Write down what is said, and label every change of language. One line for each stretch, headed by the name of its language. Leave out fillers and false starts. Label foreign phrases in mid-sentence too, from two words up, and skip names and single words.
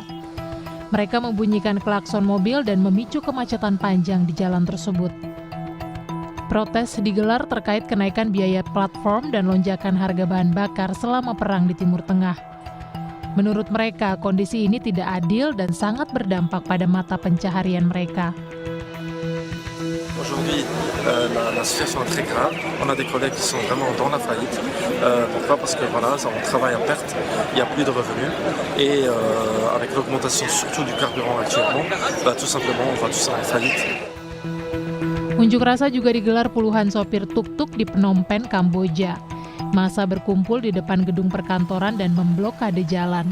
Indonesian: Mereka membunyikan klakson mobil dan memicu kemacetan panjang di jalan tersebut. Protes digelar terkait kenaikan biaya platform dan lonjakan harga bahan bakar selama perang di Timur Tengah. Menurut mereka, kondisi ini tidak adil dan sangat berdampak pada mata pencaharian mereka.
French: Aujourd'hui, la situation est très grave. On a des collègues qui sont vraiment dans la faillite. Pourquoi? Parce que voilà, on travaille à perte, il n'y a plus de revenus. Et avec l'augmentation surtout du carburant actuellement, tout simplement, on va tous en faillite.
Indonesian: Unjuk rasa juga digelar puluhan sopir tuk-tuk di Phnom Penh, Kamboja. Massa berkumpul di depan gedung perkantoran dan memblokade jalan.